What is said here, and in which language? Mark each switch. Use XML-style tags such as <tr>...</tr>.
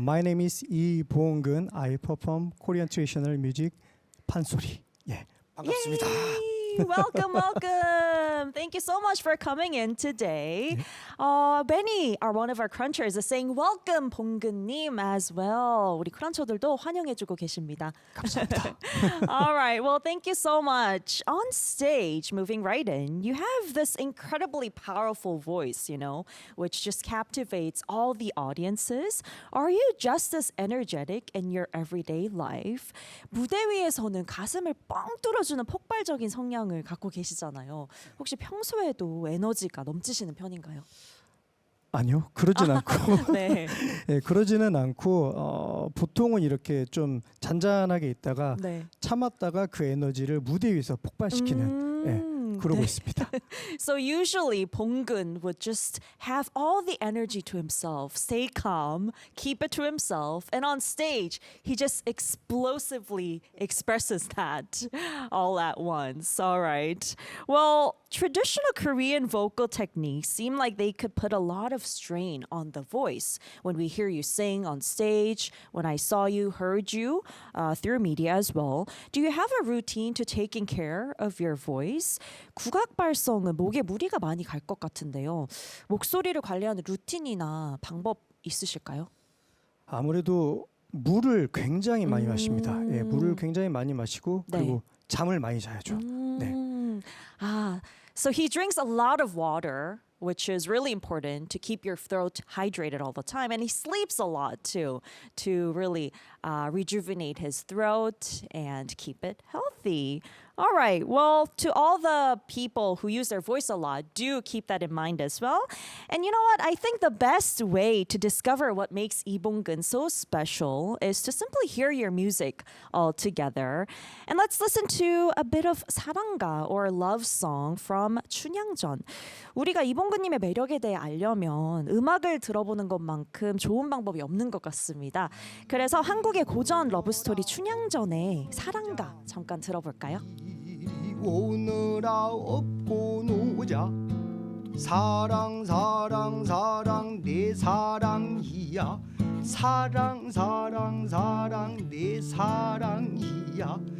<en>My name is 이봉근. I perform Korean traditional music 판소리.</en> <ko>예, 반갑습니다.</ko> <en>Yay! Welcome, welcome. welcome. Thank you so much for coming in today. Benny, one of our crunchers, is saying welcome, 봉근님, as well.</en> <ko>우리 크런처들도 환영해주고 계십니다. 감사합니다.</ko> <en>All right. Well, thank you so much. On stage, moving right in, you have this incredibly powerful voice, which just captivates all the audiences. Are you just as energetic in your everyday life?</en> <ko>무대 위에서는 가슴을 뻥 뚫어주는 폭발적인 성량을 갖고 계시잖아요. 혹시 평소에도 에너지가 넘치시는 편인가요? 아니요, 그러진 않고. 네. 예, 그러지는 않고 보통은 이렇게 좀 잔잔하게 있다가 네. 참았다가 그 에너지를 무대 위에서 폭발시키는 그러고 있습니다.</ko> <en>So usually 봉근 would just have all the energy to himself, stay calm, keep it to himself, and on stage he just explosively expresses that all at once. All right. Well, traditional Korean vocal techniques seem like they could put a lot of strain on the voice. When we hear you sing on stage, when I saw you, heard you through media as well, do you have a routine to taking care of your voice?</en> <ko>국악 발성은 목에 무리가 많이 갈 것 같은데요. 목소리를 관리하는 루틴이나 방법 있으실까요? 아무래도 물을 굉장히 많이 마십니다. 예, 물을 굉장히 많이 마시고 네. 그리고 잠을 많이 자야죠. 네.</ko> <en>So he drinks a lot of water, which is really important to keep your throat hydrated all the time. And he sleeps a lot too, to really rejuvenate his throat and keep it healthy. All right. Well, to all the people who use their voice a lot, do keep that in mind as well. And you know what? I think the best way to discover what makes Lee Bong-geun so special is to simply hear your music all together. And let's listen to a bit of 사랑가 or love song from 춘향전.</en> <ko>우리가 이봉근님의 매력에 대해 알려면 음악을 들어보는 것만큼 좋은 방법이 없는 것 같습니다. 그래서 한국의 고전 러브스토리 춘향전의 사랑가 잠깐 들어볼까요? 오늘아 업고 노자 사랑 사랑 사랑 내 사랑이야 사랑 사랑 사랑 내 사랑이야</ko>